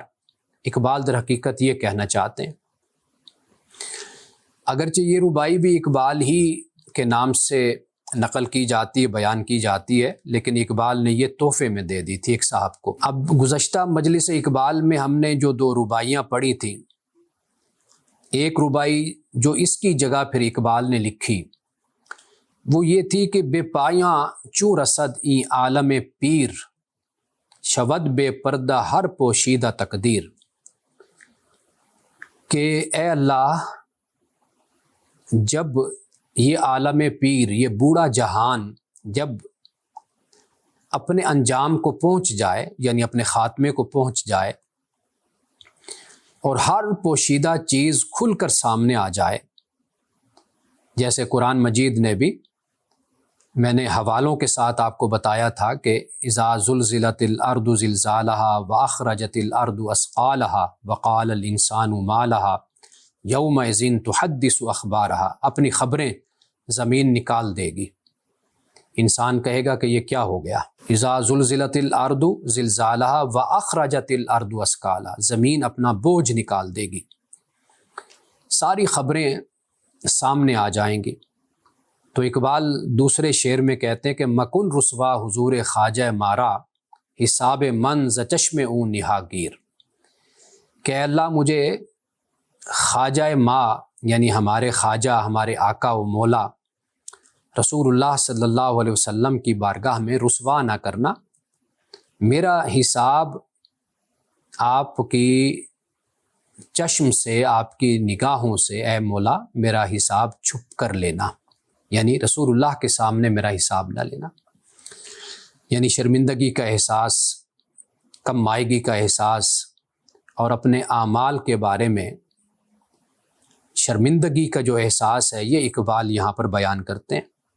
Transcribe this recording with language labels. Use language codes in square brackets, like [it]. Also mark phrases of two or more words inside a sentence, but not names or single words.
[ur] اقبال در حقیقت یہ کہنا چاہتے ہیں۔ اگرچہ یہ رباعی بھی اقبال ہی کے نام سے نقل کی جاتی ہے، بیان کی جاتی ہے، لیکن اقبال نے یہ تحفے میں دے دی تھی ایک صاحب کو۔ اب گزشتہ مجلس اقبال میں ہم نے جو 2 رباعیاں پڑھی تھیں، ایک رباعی جو اس کی جگہ پھر اقبال نے لکھی وہ یہ تھی کہ [fa] بے پایاں چوں رسد ای عالم پیر، شود بے پردہ ہر پوشیدہ تقدیر، [ur] کہ اے اللہ جب یہ عالم پیر، یہ بوڑھا جہان جب اپنے انجام کو پہنچ جائے، یعنی اپنے خاتمے کو پہنچ جائے، اور ہر پوشیدہ چیز کھل کر سامنے آ جائے، جیسے قرآن مجید نے بھی میں نے حوالوں کے ساتھ آپ کو بتایا تھا کہ [ar] اذا زلزلت الارض زلزالہا واخرجت الارض اثقالہا وقال الانسان ما لہا یومئذ تحدث اخبارہا، [ur] اپنی خبریں زمین نکال دے گی، انسان کہے گا کہ یہ کیا ہو گیا۔ [ar] اذا زلزلت الارض زلزالہا واخرجت الارض اثقالہا، [ur] زمین اپنا بوجھ نکال دے گی، ساری خبریں سامنے آ جائیں گی۔ تو اقبال دوسرے شعر میں کہتے ہیں کہ [fa] مکن رسوا حضور خواجہ مارا، حساب من ز چشم اون نہاگیر، [ur] کہ اللہ مجھے خواجہ ماں یعنی ہمارے خواجہ، ہمارے آقا و مولا رسول اللہ [ar] صلی اللہ علیہ وسلم [ur] کی بارگاہ میں رسوا نہ کرنا، میرا حساب آپ کی چشم سے، آپ کی نگاہوں سے اے مولا میرا حساب چھپ کر لینا، یعنی رسول اللہ کے سامنے میرا حساب نہ لینا، یعنی شرمندگی کا احساس، کم مائگی کا احساس اور اپنے اعمال کے بارے میں شرمندگی کا جو احساس ہے، یہ اقبال یہاں پر بیان کرتے ہیں۔